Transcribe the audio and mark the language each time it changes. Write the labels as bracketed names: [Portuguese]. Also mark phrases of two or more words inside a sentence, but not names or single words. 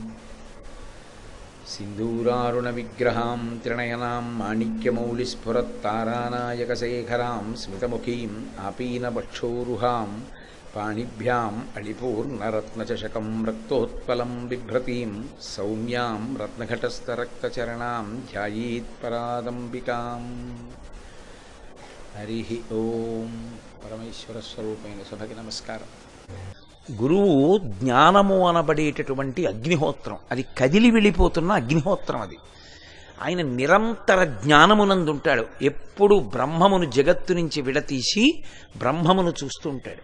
[Sanskrit] सिन्दूरारुणविग्रहां त्रिनयनां माणिक्यमौलिस्फुरत्तारानायकशेखरां स्मितमुखीम् आपीनवक्षोरुहां पाणिभ्याम् अलिपूर्णरत्नचषकं रक्तोत्पलं बिभ्रतीं सौम्यां रत्नघटस्थरक्तचरणां ध्यायेत्परादम्बिकाम्। हरि ओम। [Telugu] పరమేశ్వర స్వరూపమైన సభకి నమస్కారం. గురువు జ్ఞానము అనబడేటటువంటి అగ్నిహోత్రం, అది కదిలి వెళ్ళిపోతున్న అగ్నిహోత్రం. అది ఆయన నిరంతర జ్ఞానమునందుంటాడు. ఎప్పుడు బ్రహ్మమును జగత్తు నుంచి విడతీసి బ్రహ్మమును చూస్తూ ఉంటాడు.